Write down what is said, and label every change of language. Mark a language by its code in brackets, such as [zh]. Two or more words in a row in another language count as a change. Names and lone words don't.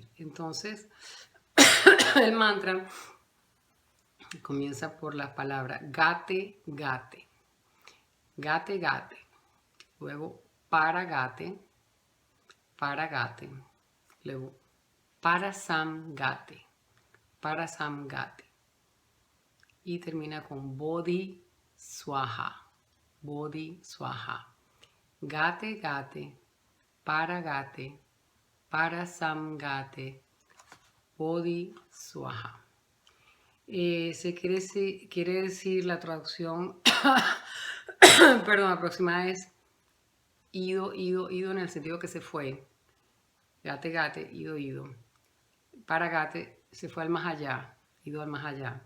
[es] Entonces el mantra comienza por la palabra [sa] gate, gate, gate, gate, [es] luego [sa] para gate, luego parasamgate, parasamgate [es] y termina con [sa] bodhi swaha, bodhi swaha, gate, gate, para parasamgate, bodhi swaha. [es] Quiere decir la traducción, perdón, aproximada es ido, ido, ido en el sentido que se fue. [sa] Gate, gate, [es] ido, ido. [sa] Para gate [es] se fue al más allá, ido al más allá.